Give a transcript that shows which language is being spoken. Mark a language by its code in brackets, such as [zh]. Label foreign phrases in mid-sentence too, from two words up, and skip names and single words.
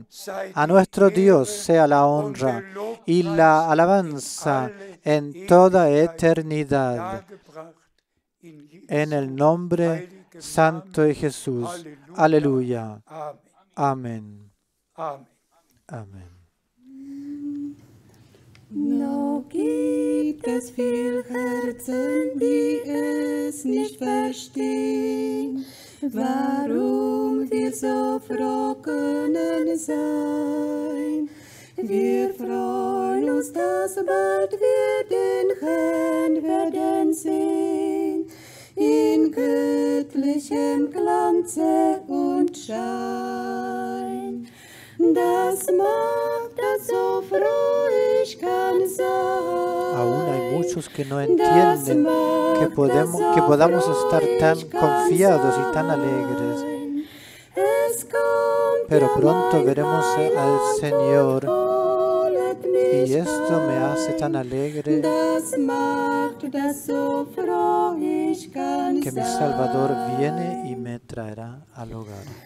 [es] A nuestro Dios sea la honra y la alabanza en toda eternidad. En el nombre santo de Jesús. Aleluya. Amén. Amén. [de] Noch gibt es viel Herzen, die es nicht verstehen, warum wir so froh können sein. Wir freuen uns, dass bald wir den Herrn werden sehen, in göttlichem Glanze und Schein. Das macht, dass so froh ich kann sein. [es] Aún hay muchos que no entienden que podamos estar tan confiados y tan alegres. Pero pronto veremos al Señor y esto me hace tan alegre que mi Salvador viene y me traerá al hogar.